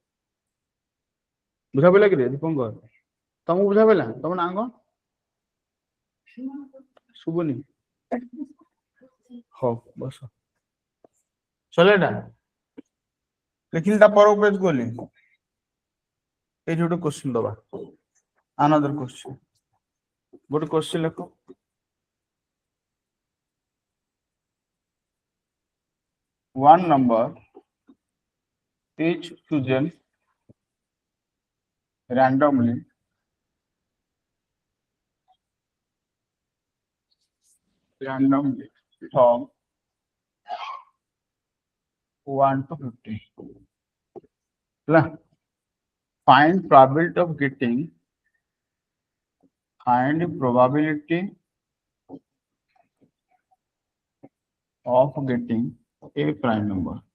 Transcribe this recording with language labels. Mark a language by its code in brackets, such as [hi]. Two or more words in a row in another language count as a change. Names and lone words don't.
[or] ବୁଝା ପଇଲା କି ରେ ଦୀପଙ୍କର ତମକୁ ବୁଝା ପଇଲା ତମ ନାଁ କଣ ଶୁଭୁନି ହଉ ବସ ସରିଲା ଏଟା ଲେଖିଲି ତା ପର ପେଜ ଗଲି ଏଇଠି ଗୋଟେ କ୍ୱେଶ୍ଚିନ୍ ଦବା [en] another question [or] ଗୋଟେ କ୍ୱେଶ୍ଚିନ୍ ଲେଖ [en] one number is chosen randomly from 1 to 50 ହେଲା find probability of getting a prime number